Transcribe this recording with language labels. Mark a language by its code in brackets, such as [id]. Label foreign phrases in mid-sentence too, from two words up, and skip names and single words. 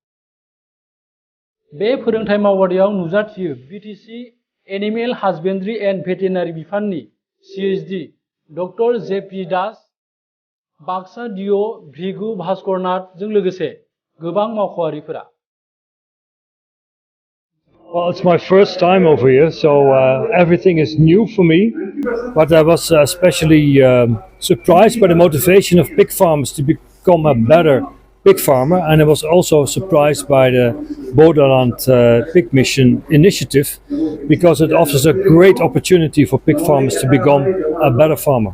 [brx] बे फोरोंथाय मावबादायाव नुजाथियो बिटिसि एनिमेल हासबेन्ड्रि एन्ड भेटेनारि बिफाननि CHD डक्टर JP दास, बाक्सा DO भृगु भास्करनाथजों लोगोसे गोबां मावख'आरिफोरा। [en] Well, it's my first time over here, so everything is new for me. But I was especially surprised by the motivation of pig farmers to become a better pig farmer, and I was also surprised by the Borderland Pig Mission initiative because it offers a great opportunity for pig farmers to become a better farmer.